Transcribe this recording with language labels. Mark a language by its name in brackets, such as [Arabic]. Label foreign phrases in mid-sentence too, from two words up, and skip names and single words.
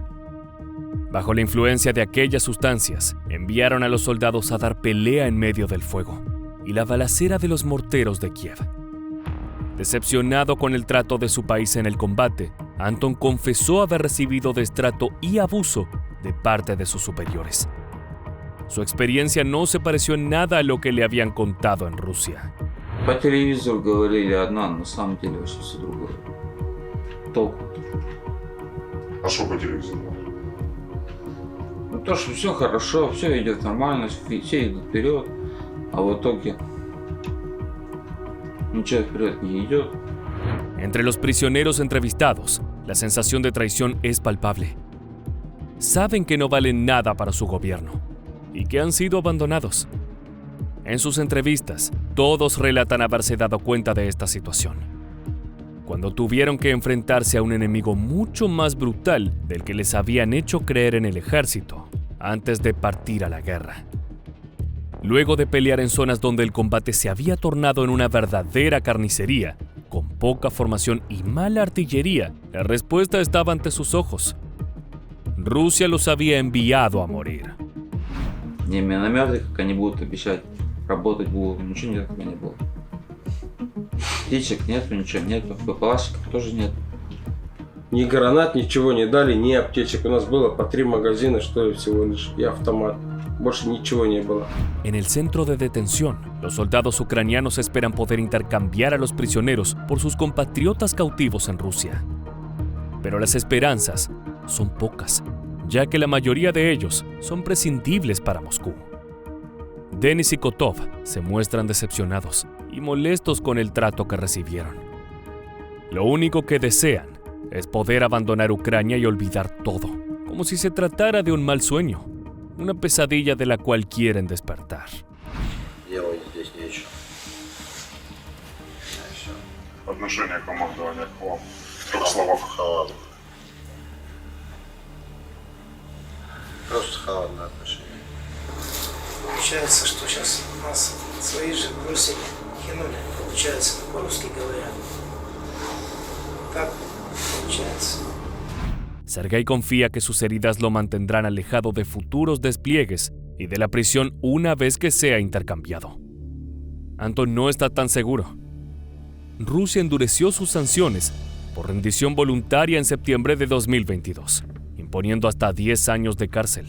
[Spanish] Bajo la influencia de aquellas sustancias, enviaron a los soldados a dar pelea en medio del fuego y la balacera de los morteros de Kiev. Decepcionado con el trato de su país en el combate, Anton confesó haber recibido destrato y abuso de parte de sus superiores. Su experiencia no se pareció en nada a lo que le habían contado en Rusia. [Russian] По телевизору говорили одно, на самом деле вообще все другое. Толку. А что по телевизору? Ну то, что все хорошо, все идет нормально, все идут вперед, а в итоге nunca вперед не идет. [Spanish] Entre los prisioneros entrevistados, la sensación de traición es palpable. Saben que no valen nada para su gobierno y que han sido abandonados. En sus entrevistas, todos relatan haberse dado cuenta de esta situación, cuando tuvieron que enfrentarse a un enemigo mucho más brutal del que les habían hecho creer en el ejército antes de partir a la guerra. Luego de pelear en zonas donde el combate se había tornado en una verdadera carnicería, con poca formación y mala artillería, la respuesta estaba ante sus ojos. Rusia los había enviado a morir. [Russian] Ни минометы, как они будут обещать, работать будут, ничего нет, как не было. Птичек нету, ничего нету, БПЛАшников тоже нет. Ни гранат, ничего не дали, ни аптечек. У нас было по 3 магазина, что ли, всего лишь, и автомат. Больше ничего не было. [Spanish] En el centro de detención, los soldados ucranianos esperan poder intercambiar a los prisioneros por sus compatriotas cautivos en Rusia. Pero las esperanzas son pocas, ya que la mayoría de ellos son prescindibles para Moscú. Denis y Kotov se muestran decepcionados y molestos con el trato que recibieron. Lo único que desean es poder abandonar Ucrania y olvidar todo, como si se tratara de un mal sueño, una pesadilla de la cual quieren despertar. [Russian] Делать здесь нечего. Все. Отношение командования к вам в 3 словах. Просто холодное отношение. Получается, что сейчас нас свои же бросили, кинули, получается, по-русски говоря. Так получается. [Spanish] Sergei confía que sus heridas lo mantendrán alejado de futuros despliegues y de la prisión una vez que sea intercambiado. Anton no está tan seguro. Rusia endureció sus sanciones por rendición voluntaria en septiembre de 2022, imponiendo hasta 10 años de cárcel.